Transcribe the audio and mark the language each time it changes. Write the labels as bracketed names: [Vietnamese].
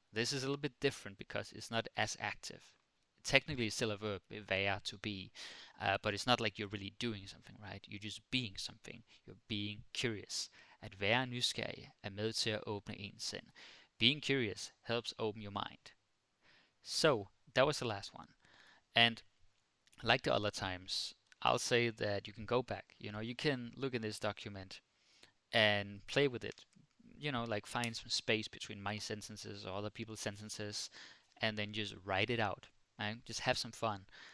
[English] This is a little bit different because it's not as active. Technically, it's still a verb, være, to be, but it's not like you're really doing something, right? You're just being something. You're being curious. [Danish] At være nysgerrig er med til at åbne ens sind. [English] Being curious helps open your mind. So, that was the last one. And like the other times, I'll say that you can go back. You can look in this document and play with it. Like find some space between my sentences or other people's sentences, and then just write it out. Right? Just have some fun.